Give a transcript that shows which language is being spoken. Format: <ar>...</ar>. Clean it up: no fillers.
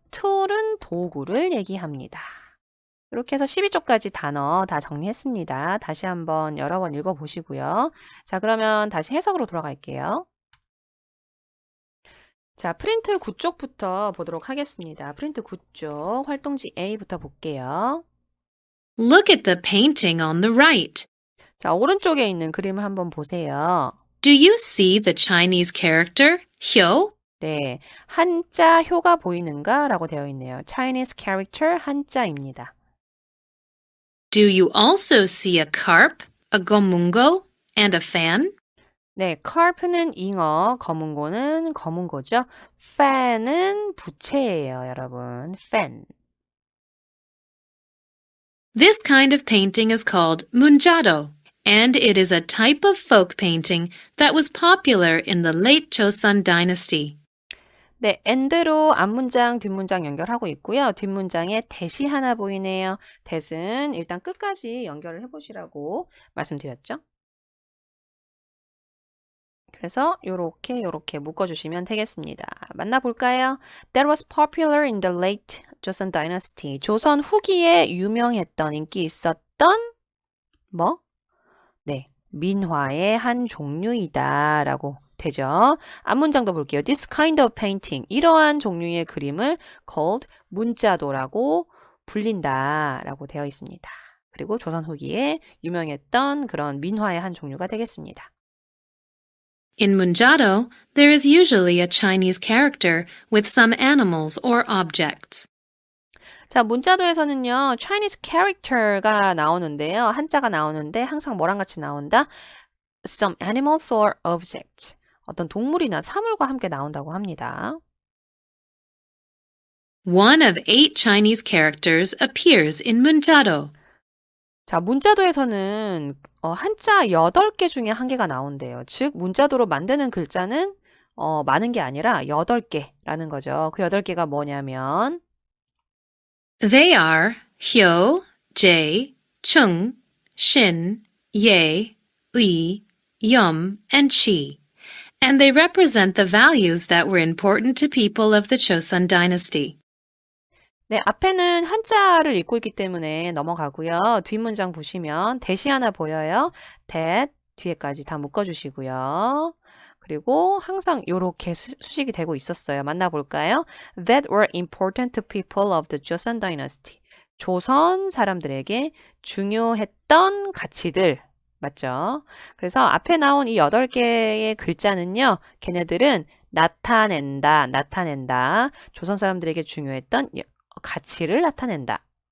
<ko>tool은 도구를 얘기합니다. 이렇게 해서 12쪽까지 단어 다 정리했습니다. 다시 한번 여러 번 읽어보시고요. 자, 그러면 다시 해석으로 돌아갈게요. 자, 프린트 9쪽부터 보도록 하겠습니다. 프린트 9쪽 활동지 A부터 볼게요.</ko> <en>Look at the painting on the right.</en> <ko>자, 오른쪽에 있는 그림을 한번 보세요.</ko> <en>Do you see the Chinese character, Hyo?</en> <ko>네, 한자 효가 보이는가? 라고 되어 있네요. Chinese character 한자입니다.</ko> <en>Do you also see a carp, a gomungo, and a fan?</en> <ko>네, carp는 잉어, 거문고는 거문고죠. fan은 부채예요, 여러분.</ko> <en>fan. This kind of painting is called munjado, and it is a type of folk painting that was popular in the late Joseon dynasty.</en> <ko>네, and로 앞문장, 뒷문장 연결하고 있고요. 뒷문장에 that이 하나 보이네요. that은 일단 끝까지 연결을 해보시라고 말씀드렸죠. 그래서 요렇게 묶어주시면 되겠습니다. 만나볼까요?</ko> <en>That was popular in the late Joseon dynasty.</en> <ko>조선 후기에 유명했던, 인기 있었던 뭐? 네, 민화의 한 종류이다 라고 되죠. 앞문장도 볼게요.</ko> <en>This kind of painting.</en> <ko>이러한 종류의 그림을 called 문자도라고 불린다 라고 되어 있습니다. 그리고 조선 후기에 유명했던 그런 민화의 한 종류가 되겠습니다.</ko> <en>In munjado, there is usually a Chinese character with some animals or objects.</en> <ko>자, 문자도에서는요, Chinese character가 나오는데요. 한자가 나오는데 항상 뭐랑 같이 나온다?</ko> <en>Some animals or objects.</en> <ko>어떤 동물이나 사물과 함께 나온다고 합니다.</ko> <en>One of 8 Chinese characters appears in munjado.</en> <ko>자, 문자도에서는 한자 8개 중에 1개가 나온대요. 즉, 문자도로 만드는 글자는 많은 게 아니라 8개라는 거죠. 그 8개가 뭐냐면</ko> <en>They are Hyo, Jae, Chung, Shin, Ye, Ui, Yum, and Chi, and they represent the values that were important to people of the Joseon dynasty.</en> <ko>네, 앞에는 한자를 읽고 있기 때문에 넘어가고요. 뒷문장 보시면 that이 하나 보여요. that 뒤에까지 다 묶어주시고요. 그리고 항상 이렇게 수식이 되고 있었어요. 만나볼까요?</ko> <en>That were important to people of the Joseon dynasty.</en> <ko>조선 사람들에게 중요했던 가치들. 맞죠? 그래서 앞에 나온 이 8개의 글자는요. 걔네들은 나타낸다. 조선 사람들에게 중요했던 가치를 나타낸다.</ko>